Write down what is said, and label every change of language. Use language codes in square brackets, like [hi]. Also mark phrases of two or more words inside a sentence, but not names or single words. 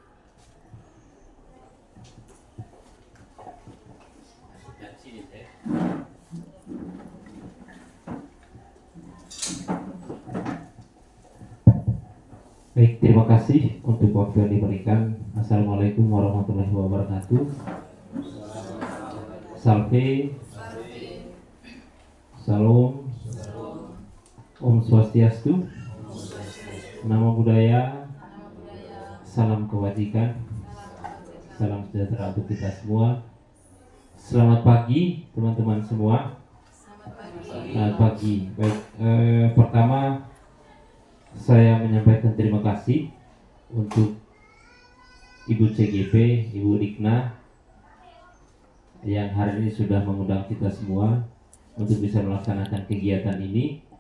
[id] Baik, terima kasih untuk waktu yang diberikan. [ar] Assalamualaikum warahmatullahi wabarakatuh. [id] Salve. Salam. [sa] Om Swastiastu. [pi] Namo Buddhaya. [id] Salam kebajikan. Salam sejahtera untuk kita semua. Selamat pagi teman-teman semua. Selamat pagi. Baik, pertama saya menyampaikan terima kasih untuk Ibu CGP, Ibu Dikna yang hari ini sudah mengundang kita semua untuk bisa melaksanakan kegiatan ini.